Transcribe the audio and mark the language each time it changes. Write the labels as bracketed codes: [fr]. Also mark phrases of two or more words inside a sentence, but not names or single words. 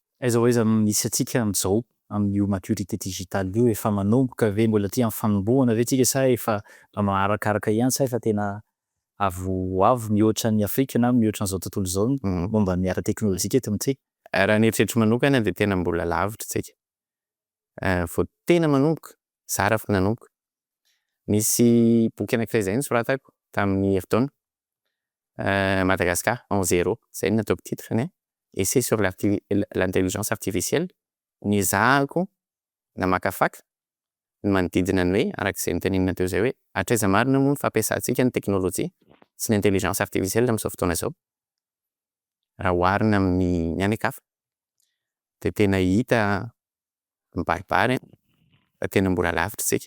[mg] Aiza ho aiza misy antsika amin'izao amin'io [fr] maturité digitale [mg] io efa manomboka ve mbola aty amin'ny fanombohana ve tsika sa efa arakaraka ihany sa efa tena avo mihoatra ny Afrika na mihoatra an'izao tontolo izao momba ny ara teknolojika eto amintsika? Raha ny eritreritro manokana dia tena mbola lavitra tsika. Vao tena manomboka, zara fa nanomboka. Nisy boky anankiray izay nosoratako tamin'ny herintaona Madagascar en zéro, izay no nataoko titrany essai sur l'intelligence artificielle. Niezahako namakafaka ny manodidina ny hoe arak'izay notenenina teo izay hoe hatraiza marina moa ny fampiasantsika ny teknolojia sy ny [fr] intelligence artificielle [mg] amin'izao fotoana izao raha oharina amin'ny any ankafa. Dia tena hita mibaribary fa tena mbola lavitra tsika.